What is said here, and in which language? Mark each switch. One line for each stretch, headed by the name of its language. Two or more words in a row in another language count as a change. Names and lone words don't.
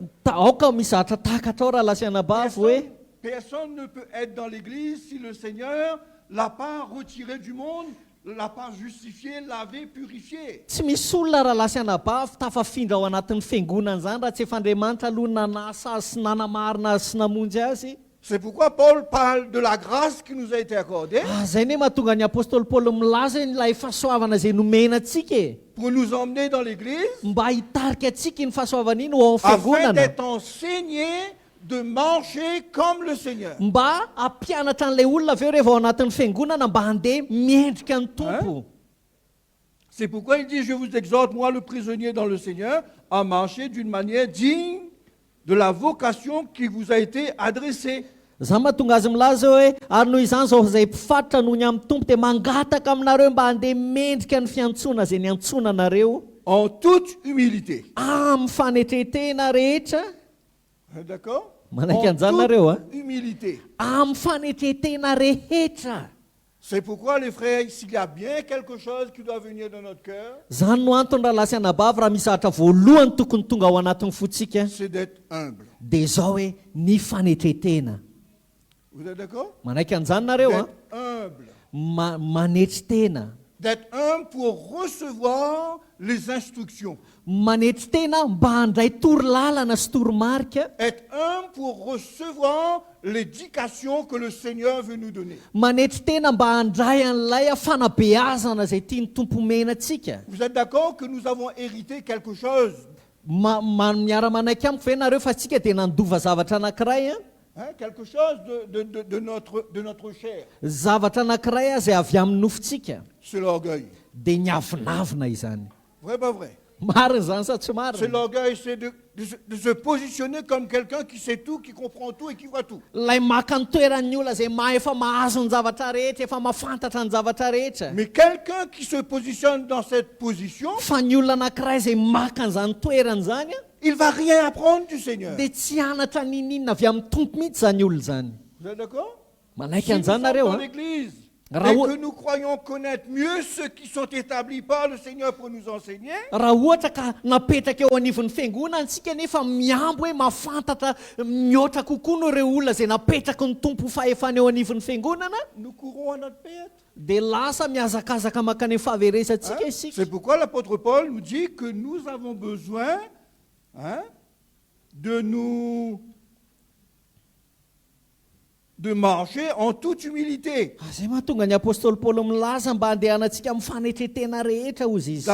Malagasy: Aoka mizatra takatra ao raha lasianabavy hoe
French: Personne ne peut être dans l'église si le Seigneur l'a pas retiré du monde, l'a pas justifié, lavé, purifié.
Malagasy: tsy misy olona raha lasianabavy tafafindra ao anatin'ny fiangonana izany raha tsy efa Andriamanitra aloha nanasa azy sy nanamarina azy sy namonjy azy.
French: C'est pourquoi Paul parle de la grâce qui nous a été accordée
Malagasy: Zay ne mahatonga ny apôstôly Paoly milaza ilay fahasoavana izay nomena atsika
French: pour nous emmener dans l'église
Malagasy: mba hitarika atsika ny fahasoavana iny ho ao
French: afin
Malagasy: fiangonana,
French: d'être enseigné de marcher comme le Seigneur.
Malagasy: mba hampianatra an'ilay olona aveo rehefa ao anatin'ny fiangonana mba handeha miendrika ny tompo.
French: C'est pourquoi il dit, je vous exhorte, moi le prisonnier dans le Seigneur, à marcher d'une manière digne de la vocation qui vous a été adressée.
Malagasy: Zany mahatonga azy milaza hoe ary noho izany zao izay mpifatritra noho ny amin'ny tompo dia mangataka aminareo mba handeha mendrika ny fiantsona izay ny antsona anareo
French: En toute humilité.
Malagasy: amin'ny fanetretena rehetra.
French: D'accord?
Malagasy: Manaiky
French: En
Malagasy: an'izany nareo a.
French: toute humilité.
Malagasy: Amin'ny fanetretena rehetra.
French: C'est pourquoi les frères, s'il y a bien quelque chose qui doit venir dans notre cœur,
Malagasy: Zany no antony raha lasy anabavy raha misy zavatra voalohany tokony tonga ao anatin'ny fotsika
French: c'est d'être humble.
Malagasy: dia zao hoe ny fanetretena.
French: Vous êtes d'accord?
Malagasy: Manaiky an'izany nareo a.
French: D'être humble.
Malagasy: Manetry tena.
French: D'être humble pour recevoir les instructions.
Malagasy: Manetry tena mba handray torolalana sy toromarika.
French: Être humble pour recevoir l'éducation que le Seigneur veut nous donner.
Malagasy: Manetry tena mba handray an'ilay fanabeazana izay tia ny tompo omena antsika.
French: Vous êtes d'accord que nous avons hérité quelque chose?
Malagasy: Miara-manaiky amiko ve nareo fa tsika dia nandova zavatra anankiray a.
French: Hein, quelque chose de notre chair.
Malagasy: Zavatra anankiray a izay avy amin'ny nofontsika
French: C'est l'orgueil.
Malagasy: dia ny avinavina izany.
French: Vrai, pas vrai?
Malagasy: Marina zany sa tsy
French: C'est
Malagasy: marina.
French: l'orgueil, c'est de se positionner comme quelqu'un qui sait tout, qui comprend tout et qui voit tout.
Malagasy: Ilay maka ny toeran'ny olona izay efa mahazo ny zavatra rehetra, efa mahafantatra ny zavatra rehetra.
French: Mais quelqu'un qui se positionne dans cette position,
Malagasy: Fa ny olona anankiray izay maka an'izany toerana zany a
French: il va rien apprendre du Seigneur.
Malagasy: dia tsy hanatra ninina avy amin'ny tompo mihitsy zany olona zany.
French: Vous êtes d'accord?
Malagasy: Manaiky
French: Si nous
Malagasy: an'izany
French: sommes
Malagasy: nareo
French: dans
Malagasy: a.
French: l'église et
Malagasy: Raoul-
French: que nous croyons connaître mieux ceux qui sont établis par le Seigneur pour nous enseigner,
Malagasy: Raha ohatra ka napetraka eo anivon'ny fiangonana antsika nefa miambo hoe mahafantatra mihoatra kokoa no ireo olona izay napetraka ny tompo fahefana eo anivon'ny fiangonana
French: nous courons à notre perte.
Malagasy: dia lasa miazakazaka makany amin'ny fahaveresantsika
French: Hein?
Malagasy: isika.
French: C'est pourquoi l'apôtre Paul nous dit que nous avons besoin, hein, de marcher en toute humilité,
Malagasy: Izay mahatonga ny apôstôly Paoly milaza mba handehanantsika amin'ny fanetretena rehetra ozy izy.